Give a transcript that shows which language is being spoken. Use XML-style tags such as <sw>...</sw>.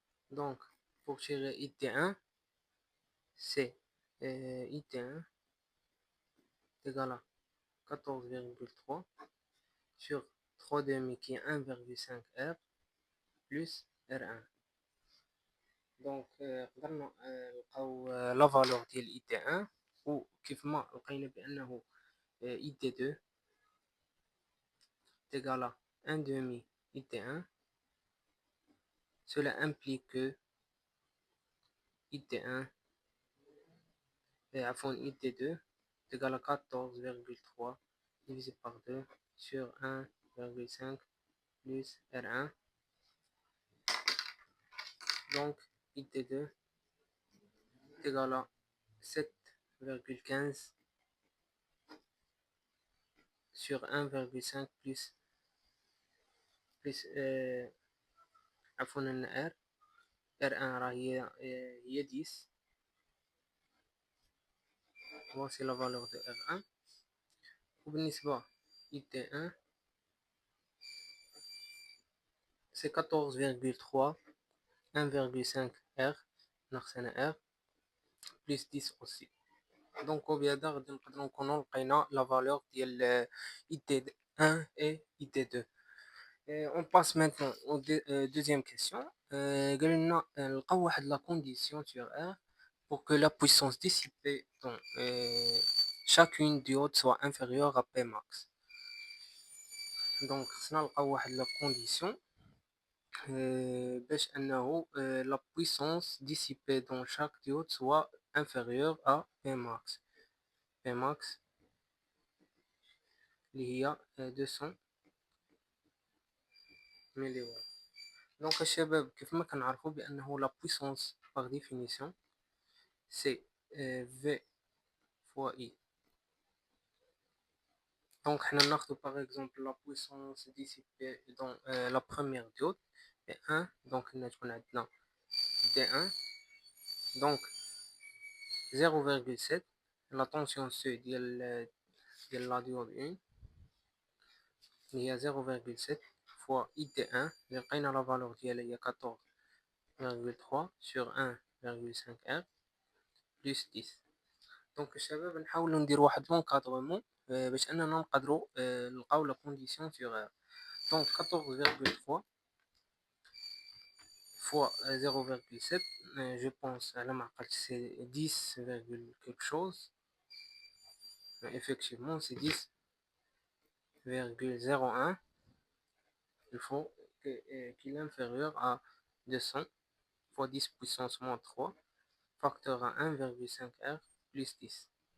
<fr>Donc pour tirer IT1 c'est IT1 égale à 14,3 sur 3 demi qui est 1,5 R plus R1.</fr> <ar>Donc قدرنا نلقاو لا فالور ديال اي تي 1 وكيف ما لقينا بانه اي تي 2</ar> <fr>égal à 1 demi</fr> <ar>اي تي 1.</ar> <fr>Cela implique que اي تي 1</fr> <ar>عفوا</ar> <fr>اي تي 2 égal à 14,3 divisé par 2 sur 1,5 plus R1. Donc IT2 est égal à 7,15 sur 1,5 plus</fr> <ar>عفوا</ar> <fr>R R1 هي 10. Voici la valeur de R1.</fr> <ar>وبالنسبة</ar> <fr>IT1 c'est 14,3 1,5 R</fr> <ar>ناقصنا</ar> <fr>R plus 10 aussi.</fr> <ar>Donc وبهذا غادي نقدروا نكونوا لقينا لا فالور ديال IT1 et IT2.</ar> <fr>On passe maintenant au deuxième question.</fr> <ar>قال لنا نلقاو واحد</ar> <fr>la condition sur R pour que la puissance dissipée dans chacune diodes soit inférieure à P max. Donc</fr> <ar>خصنا نلقاو واحد</ar> <fr>la condition</fr> <ar>باش انه</ar> <fr>la puissance dissipée dans chaque diode soit inférieure à P max.</fr> <ar>P max اللي هي 200 ملي وات. دونك الشباب كيف ما كنعرفوا بانه</ar> <fr>la puissance par définition c'est V fois I. Donc</fr> <ar>حنا ناخذ</ar> <fr>par exemple la puissance dissipée dans la première diode P1. donc هنا تكون عندنا D1 donc 0,7 la tension C</fr> <ar>ديال</ar> <fr>la diode 1</fr> <ar>اللي هي</ar> <fr>0,7 fois IT1</fr> <ar>اللي لقينا</ar> <fr>la valeur</fr> <ar>ديالها هي</ar> <fr>14,3 sur 1,5 R plus 10.</fr> <ar>دونك الشباب نحاولوا ندير واحد لونكادغمون باش اننا نقدروا نلقاو</ar> <fr>لا كونديسيون سيغ ار. دونك 14,3 fois 0,7 je pense</fr> <ar>على ما عقلت</ar> <fr>c'est 10, quelque chose. Effectivement c'est 10 1,01, il faut qu'il est inférieur à 200 fois 10 puissance moins 3, facteur à 1,5R plus 10.</fr>